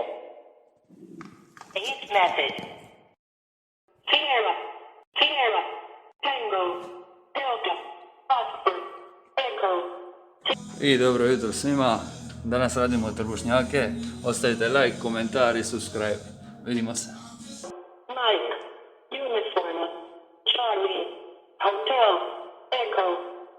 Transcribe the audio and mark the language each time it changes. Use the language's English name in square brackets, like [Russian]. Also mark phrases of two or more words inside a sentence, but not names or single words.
[English] Saved message. Sierra, Sierra, Tango, Delta, Oscar, Echo. [Croatian] I dobro jutro svima. Danas radimo Trbušnjake. Ostavite like, komentar i subscribe. Vidimo se. [English] Mike, Uniform, Charlie, Hotel, Echo.